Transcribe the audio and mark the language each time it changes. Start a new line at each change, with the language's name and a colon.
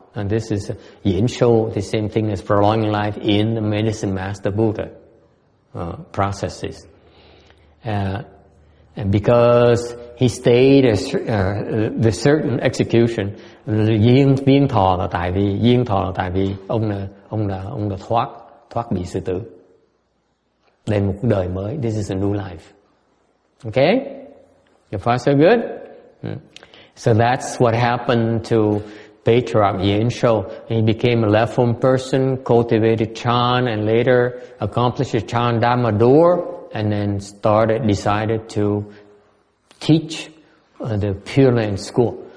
English: And this is Diễn Sâu, the same thing as prolonging life in the medicine master Buddha processes. And because he stayed the certain execution,
Vietnamese: duyên thọ là tại vì ông đã thoát bị sư tử, lên một đời mới.
English: This is a new life. Okay, so far so good. So that's what happened to Patriarch Yen Shou. He became a left-home person, cultivated Chan, and later accomplished the Chan Dhamma door, and then decided to teach the Pure Land School.